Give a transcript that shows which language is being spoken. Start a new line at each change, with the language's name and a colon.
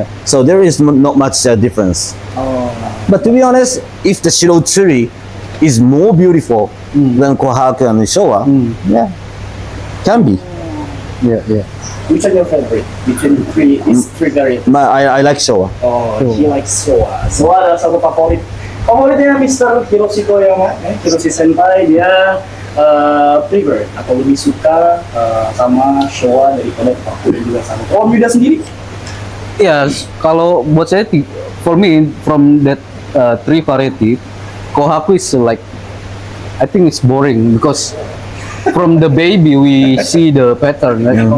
English: So there is not much difference. But to be honest, if the shiro tsuri is more beautiful than kohaku and showa, can be. Yeah. Which are your favorite between these 3 varieties? I like showa. Oh, he likes showa.
Indonesian: Showa adalah satu favoritnya Mr. Hiroshi Koyama, Hiroshi Senpai. Dia prefer atau lebih suka sama showa daripada kohaku dan juga sanke. Oh, Yuda sendiri? Ya, kalau buat saya,
English: for me from that 3 variety, kohaku is like, I think it's boring because from the baby we see the pattern, right?